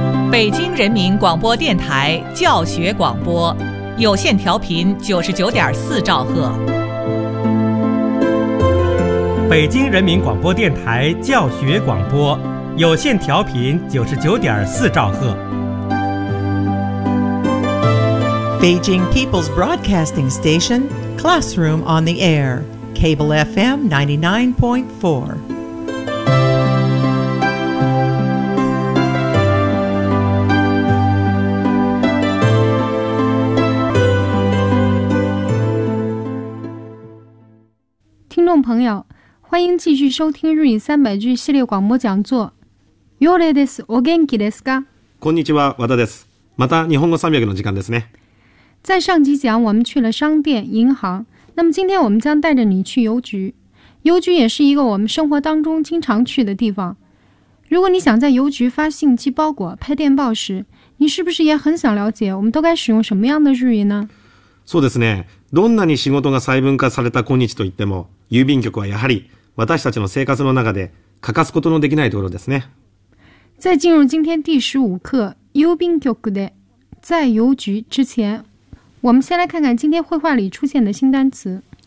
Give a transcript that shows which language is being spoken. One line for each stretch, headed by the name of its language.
Chinese: 北京人民广播电台教学广播，有线调频99.4兆赫。北京人民广播电台教学广播，有线调频99.4兆赫。
English: Beijing People's Broadcasting Station, Classroom on the Air, Cable FM 99.4.
Chinese: Listeners, 朋友，欢迎继续收听日语三百句系列广播讲座。
Japanese: よれです。お元気ですか？こんにちは、和田です。また日本語三百の時間ですね。
Chinese: 在上集讲，我们去了商店、银行。那么今天我们将带着你去邮局。邮局也是一个我们生活当中经常去的地方。如果你想在邮局发信、寄包裹、拍电报时，你是不是也很想了解我们都该使用什么样的日语呢？
Japanese: そうですね。どんなに仕事が細分化された今日といっても、郵便局はやはり私たちの生活の中で欠かすことのできないところですね。
Chinese: 在进入今天第15课
Japanese: 郵便局で
Chinese: 在邮局之前。我们先来看看今天绘画里出现的新单词。